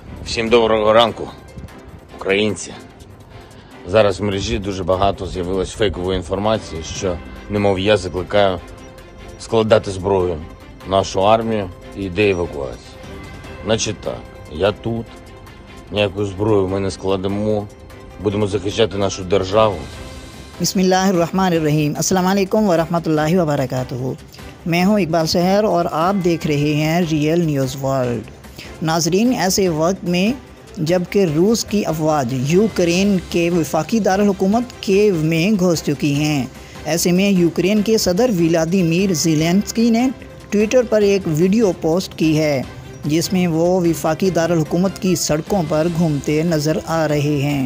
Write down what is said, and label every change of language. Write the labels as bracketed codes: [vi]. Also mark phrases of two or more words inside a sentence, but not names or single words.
[uk] Всім доброго ранку, українці. Зараз в мережі дуже багато з'явилось фейкової інформації, що, немов я закликаю складати зброю нашу армію і йде евакуація. Значить так, я тут, ніяку зброю ми не складемо, будемо захищати нашу державу. [ar] بسم الله الرحمن الرحيم السلام عليكم ورحمة الله وبركاته. [ur] میں ہوں اقبال سحر اور آپ دیکھ رہے ہیں ریئل نیوز ورلڈ. ناظرین، ایسے وقت میں جبکہ روس کی افواج یوکرین کے وفاقی دارالحکومت کیف میں گھس چکی ہیں، ایسے میں یوکرین کے صدر ولادیمیر زیلنسکی نے ٹویٹر پر ایک ویڈیو پوسٹ کی ہے جس میں وہ وفاقی دارالحکومت کی سڑکوں پر گھومتے نظر آ رہے ہیں.